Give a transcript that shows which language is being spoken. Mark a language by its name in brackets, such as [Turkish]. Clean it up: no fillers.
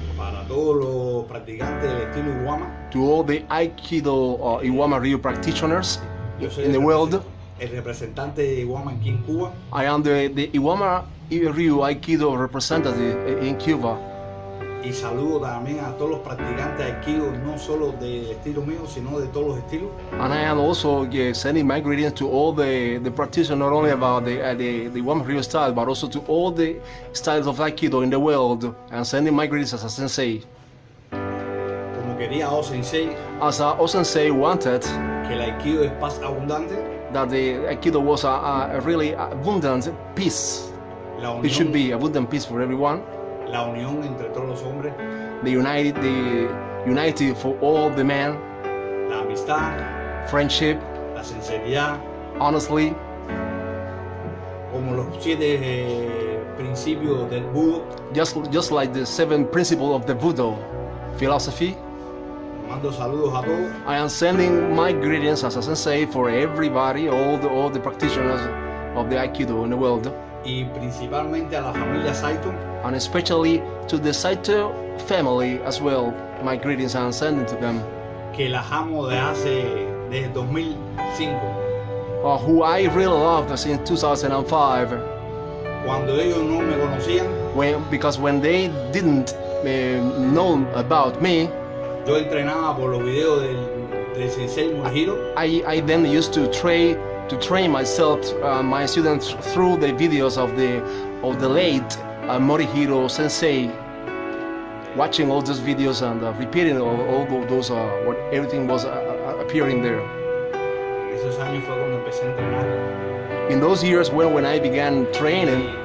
[Spanish] Para todos los practicantes del estilo Iwama. [English] to all the Aikido Iwama Ryu practitioners [Spanish] Yo soy [English] in the world. [Spanish] el representante de Iwama aquí en Cuba. [English] I am the Iwama Ryu Aikido representative in Cuba. [Spanish] Y saludo también a todos los practicantes de Aikido, no solo del estilo mío, sino de todos los estilos. [English] And I am also sending my greetings to all the practitioners, not only about the Iwama Ryu style, but also to all the styles of Aikido in the world, and sending my greetings as a sensei. [Spanish] Como quería Sensei, [English] As a sensei wanted [Spanish] que el Aikido es paz abundante, [English] that the Aikido was a really abundant peace. [Spanish] la [English] It should [Spanish] unión, [English] be abundant peace for everyone. [Spanish] la unión entre todos los hombres, [English] The unity for all the men, [Spanish] la amistad, [English] friendship, [Spanish] la sinceridad, [English] honestly, [Spanish] como los 7 principios del Budo, [English] just like the 7 principles of the Buddha philosophy. [Spanish] Mando saludos a todos. [English] I am sending my greetings as a sensei for everybody, all the practitioners of the Aikido in the world, [Spanish] Y principalmente a la familia Saito, [English] and especially to the Saito family as well. My greetings I am sending to them, [Spanish] que las amo desde 2005, [English] who I really loved since 2005. [Spanish] cuando ellos no me conocían. [English] Because when they didn't know about me, [Spanish] Yo entrenaba por los videos del Sensei Morihiro. [English] I then used to train myself, my students, through the videos of the late Morihiro Sensei, watching all those videos and repeating all those what everything was appearing there. [Spanish] En esos años fue cuando empecé a entrenar. [English] In those years when I began training,